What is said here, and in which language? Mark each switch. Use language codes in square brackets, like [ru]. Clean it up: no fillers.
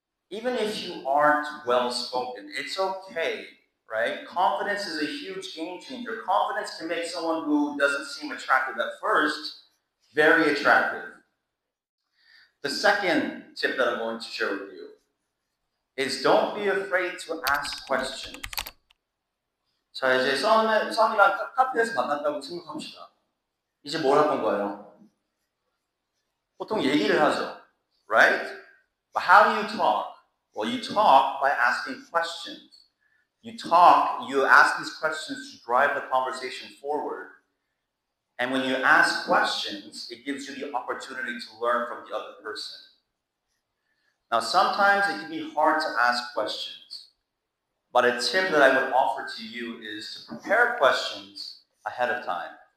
[en] Even if you aren't well-spoken, it's okay, right? Confidence is a huge game changer. Confidence can make someone who doesn't seem attractive at first very attractive. The second tip that I'm going to share with you is don't be afraid to ask questions. [ko] 자, 이제 썸이랑 카페에서 만났다고 생각합시다. 이제 뭘 할 건가요? 보통 얘기를 하죠, [en] right? But how do you talk? Well, you talk by asking questions. You ask these questions to drive the conversation forward. And when you ask questions, it gives you the opportunity to learn from the other person. Now, sometimes it can be hard to ask questions, but a tip that I would offer to you is to prepare questions ahead of time.